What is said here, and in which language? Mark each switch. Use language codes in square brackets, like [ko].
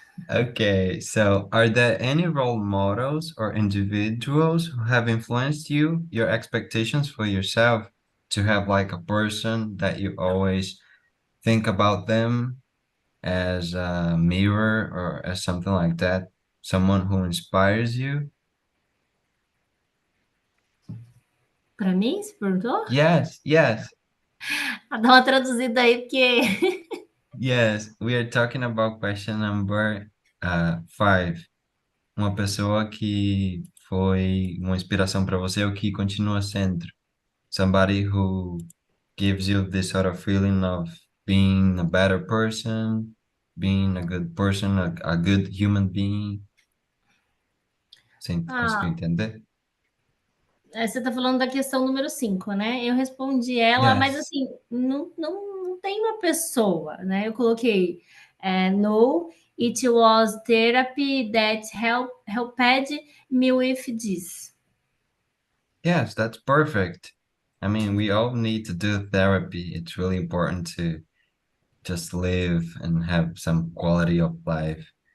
[en] Okay, so are there any role models or individuals who have influenced you, your expectations for yourself, to have like a person that you always think about them as a mirror or as something like that? Someone who inspires you? [pt] Para mim, você perguntou? [en] Yes. [pt] Dá uma traduzida aí, porque [en] Yes, we are talking about question number 5. [pt] Uma pessoa que foi uma inspiração para você ou que continua sendo. [en] Somebody who gives you this sort of feeling of being a better person, being a good person, a good human being. [pt] Você conseguiu ah, entender? você está falando da questão número 5, né? Eu respondi ela, mas [en] Yes. [pt] assim, não tem uma pessoa, né? Eu coloquei no, [en] it was therapy that helped me with this. Yes, that's perfect. I mean, we all need to do therapy. It's really important to just live and have some quality of life.